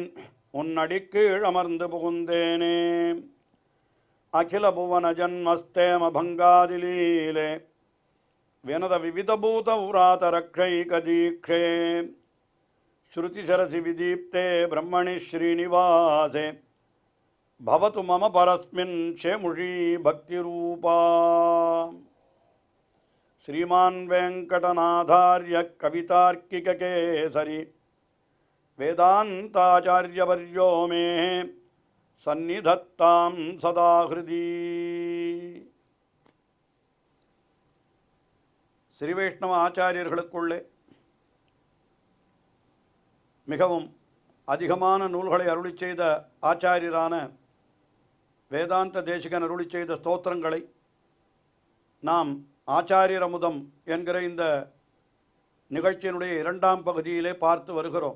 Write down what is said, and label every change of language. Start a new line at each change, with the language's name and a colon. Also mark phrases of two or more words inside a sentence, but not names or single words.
Tamil: உன் அடிக்கீழ் அமர்ந்து புகுந்தேனே
Sanskrit: अखिल भुवन जन्मस्थेम भङ्गादिलीले विनत विविधभूत व्रात रक्षैक दीक्षे श्रुतिशिरसि विदीप्ते ब्रह्मणि श्रीनिवासे भवतु मम परस्मिन् शेमुषी भक्तिरूपा. श्रीमान् वेङ्कटनाथार्य कवितार्किककेसरी वेदान्ताचार्यवर्यो मे सन्निधत्तां सदा हृदि.
Tamil: ஸ்ரீ வைஷ்ணவ ஆச்சாரியர்களுக்குள்ளே மிகவும் அதிகமான நூல்களை அருளி செய்த ஆச்சாரியரான வேதாந்த தேசிகன் அருளி செய்த ஸ்தோத்திரங்களை நாம் ஆச்சாரியர் அமுதம் என்கிற இந்த நிகழ்ச்சியினுடைய இரண்டாம் பகுதியிலே பார்த்து வருகிறோம்.